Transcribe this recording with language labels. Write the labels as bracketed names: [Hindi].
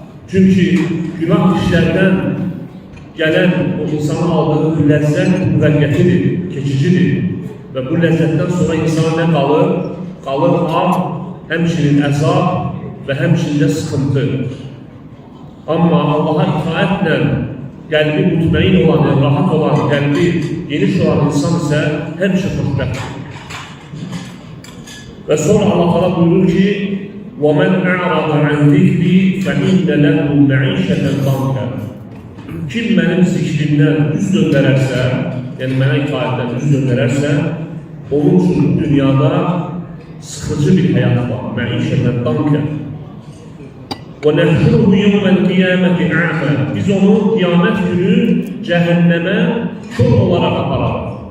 [Azerbaijani] Çünki günah işlərdən gələn o insanın aldığı ləzzət müvəqqətidir, keçicidir. Və bu ləzzətdən sonra insana nə qalır? Qalır ar həmçinin əzab və həmçinin də sıxıntı. Amma Allaha itaətlə qəlbi mutmain olan, rahat olan, qəlbi geniş olan insan isə həmişə xoşbəxtdir. Və sonra Allah Teala buyurur ki: [Arabic] وَمَنْ أَعْرَضَ عَنْ ذِكْرِي فَإِنَّ لَهُ مَعِيشَةً ضَنْكًا. [Azerbaijani] Kim mənim zikrimdən üz döndərərsə, yəni mənə itaətdən üz döndərərsə, onun üçün dünyada sıxıcı bir həyat var. [Arabic] Məişətən dankə. وَنَحْشُرُهُ يَوْمَ الْقِيَامَةِ أَعْمَى. [Azerbaijani] Biz onu qiyamət günü cəhənnəmə kör olaraq apararıq.